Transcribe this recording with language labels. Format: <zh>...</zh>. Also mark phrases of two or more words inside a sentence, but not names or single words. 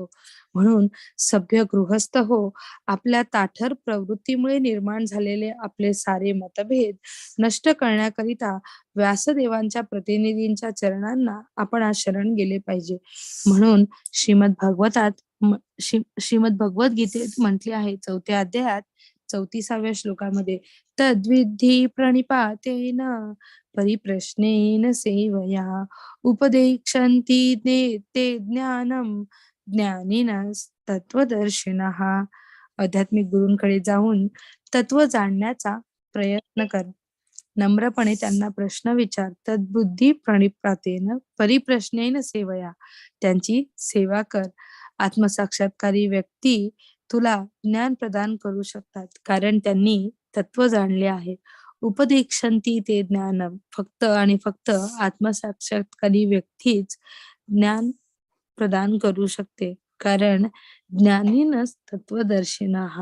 <mr>म्हणून सभ्य गृहस्थ हो, आपल्या ताठर प्रवृत्तीमुळे निर्माण झालेले आपले सारे मतभेद नष्ट करण्याकरिता व्यासदेवांच्या प्रतिनिधींच्या चरणांना आपण आज शरण गेले पाहिजे. म्हणून श्रीमद भगवद्गीतेत म्हटले आहे 4थ्या अध्यायात 34व्या श्लोकामध्ये,</mr> <sa>तद्विधी प्रणिपातेन परिप्रश्नेन सेवया उपदेक्षन्ति ते ज्ञानम ज्ञानिनस्तत्त्वदर्शिनः.</sa> <mr>आध्यात्मिक गुरूंकडे जाऊन तत्व जाणण्याचा प्रयत्न कर. नम्रपणे त्यांना प्रश्न विचार.</mr> <sa>तद्बुद्धी प्रणिपातेन परिप्रश्नेन सेवया.</sa> <mr>त्यांची सेवा कर. आत्मसाक्षात्कारी व्यक्ती तुला ज्ञान प्रदान करू शकतात, कारण त्यांनी तत्व जाणले आहे.</mr> <sa>उपदेक्षन्ति ते ज्ञानम.</sa> <mr>फक्त आणि फक्त आत्मसाक्षात्कारी व्यक्तीच ज्ञान प्रदान करू शकते, कारण</mr> <sa>ज्ञानीनच तत्वदर्शिनः.</sa>